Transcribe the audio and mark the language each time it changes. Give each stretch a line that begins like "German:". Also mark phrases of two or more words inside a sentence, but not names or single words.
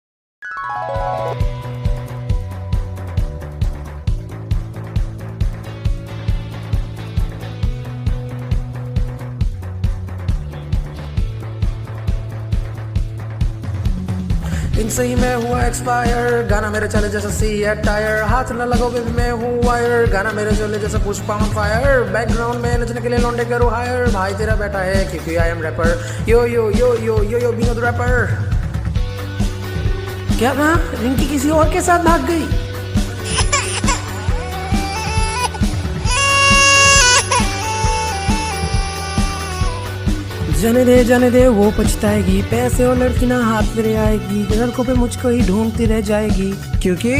Hindi: इनसे ही मैं हुआ एक्सपायर, गाना मेरे चले जैसा C8 टायर, हाथ न लगो बेबी मैं हूँ वायर, गाना मेरे चले जैसा पुष्पा
English: on fire,
Hindi: बैकग्राउंड में नचने के लिए लौंडे करो हायर, भाई तेरा बेटा है क्योंकि
English: I am rapper, yo yo yo yo yo yo Vinod rapper.
Hindi: क्या कहा? रिंकी किसी और के साथ भाग गई? जाने दे वो पछताएगी, पैसे और लड़की ना हाथ मेरे आएगी, लड़कों पे मुझको ही ढूंढती रह जाएगी, क्योंकि